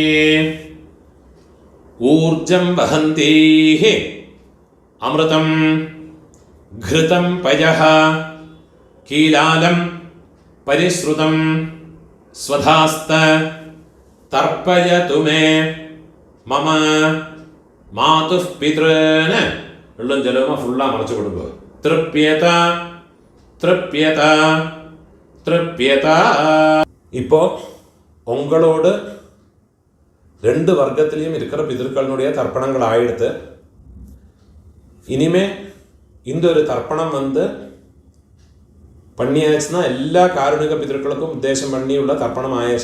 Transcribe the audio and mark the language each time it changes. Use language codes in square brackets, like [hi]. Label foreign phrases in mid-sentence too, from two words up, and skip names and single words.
[sa] ऊर्जं वहन्तीः अमृतं घृतं पयः कीलालं परिश्रुतं स्वधास्त तर्पयतु मे मम मातुः पितॄन्. [ml] വെള്ളം ജലവും ഫുള്ളാ മറച്ചു കൊടുക്കുക. [sa] തൃപ്യത തൃപ്യത തൃപ്യത. [ta] ഇപ്പോൾ உங்களோடு ரெண்டு வர்க்கத்திலையும் இருக்கிற பிதர்களுடைய தர்ப்பணங்கள் ஆயிடுத்து. இனிமே இந்த ஒரு தர்ப்பணம் பண்ணியாச்சுன்னா எல்லா காருணிக பிதர்களுக்கும் உத்தேசம் பண்ணியுள்ள தர்ப்பணம் ஆயாச்சு.